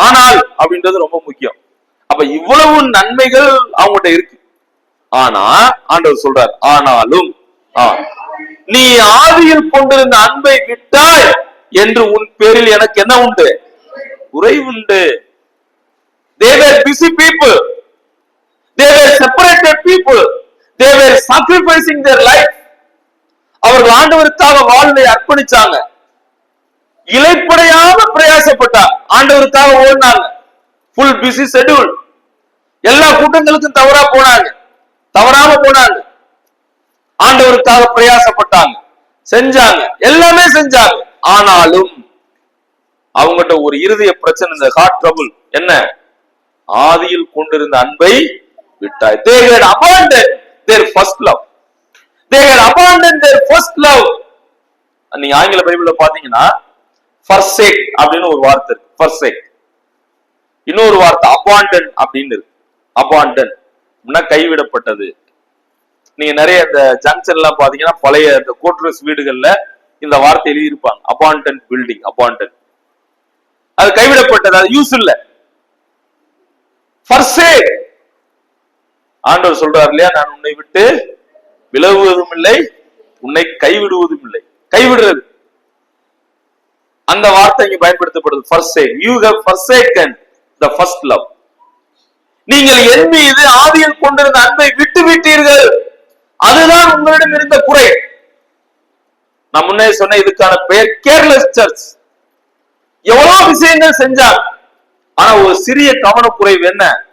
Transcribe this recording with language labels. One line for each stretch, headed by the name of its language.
Tamil: ஆனால் அப்படின்றது ரொம்ப முக்கியம். அப்ப இவ்வளவு நன்மைகள் அவங்ககிட்ட இருக்கு. ஆனா ஆண்டவர் சொல்றார், ஆனாலும் நீ ஆதியில் கொண்டிருந்த அன்பை விட்டாய் என்று உன் பேரில் எனக்கு என்ன உண்டு? குறைவுண்டு.
English: They were busy people. They were separated people. They were sacrificing their life.
Tamil: அவர்கள் ஆண்டவருக்காக வாழ்வை அர்ப்பணிச்சாங்க, இலைப்படையாம பிரயாசப்பட்டாங்க, ஆண்டவருக்காக ஓடினாங்க. Full busy schedule. எல்லா கூட்டங்களுக்கும் தவறாம போனாங்க, ஆண்டவருக்காக பிரயாசப்பட்டாங்க, செஞ்சாங்க, எல்லாமே செஞ்சாங்க. ஆனாலும் அவங்ககிட்ட ஒரு இருதய பிரச்சனை, இந்த ஹார்ட் ட்ரபிள். என்ன? ஆதியில் கொண்டிருந்த அன்பை விட்டாய்.
English: They had abandoned their first love. They had abandoned their first love.
Tamil: நீங்க ஆங்கில பைபிள்ல பாத்தீங்கன்னா forsake அப்படின்னு ஒரு வார்த்தை இருக்கு. forsake. இன்னொரு வார்த்தை abandon அப்படின்னு இருக்கு. abandon அப்படின்னா கைவிடப்பட்டது. நீங்க நிறைய இந்த ஜங்ஷன் எல்லாம் பாத்தீங்கன்னா பழைய இந்த கோட்ரஸ் வீடுகள்ல இந்த வார்த்தை எழுதி இருப்பாங்க,
English: abandoned building,
Tamil: abandoned. அது கைவிடப்பட்டது, அது யூஸ் இல்ல. forsake. ஆண்டவர் சொல்றாரு இல்லையா, நான் உன்னை விட்டு விலகுவதும் இல்லை, உன்னை கைவிடுவதும் இல்லை. கைவிடுறது, அந்த வார்த்தை இங்க பயன்படுத்தப்படுது.
English: forsake. You have forsaken the first love.
Tamil: நீங்கள் என் மீது ஆதியில் கொண்டிருந்த அன்பை விட்டு விட்டீர்கள். அதுதான் உங்களிடம் இருந்த குறை. நான் முன்னே சொன்ன இதுக்கான பெயர் கேர்லெஸ் சர்ச். எவ்வளவு விஷயங்கள் செஞ்சாங்க, ஆனா ஒரு சிறிய கவனக்குறைவு என்ன?